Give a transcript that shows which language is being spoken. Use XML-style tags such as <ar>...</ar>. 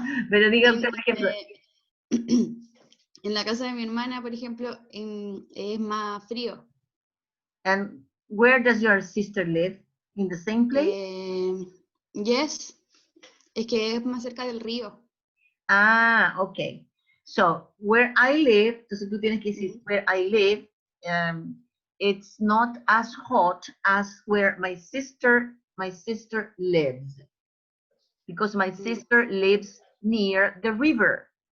<es>Pero diga usted, por ejemplo. En la casa de mi hermana, por ejemplo, es más frío.</es> <en>And where does your sister live? In the same place? Yes.</en> <es>Es que es más cerca del río.</es> <en>Ah, okay. So where I live,</en> <es>entonces tú tienes que decir</es> <en>where I live, it's not as hot as where my sister lives, because my sister lives near the river.</en>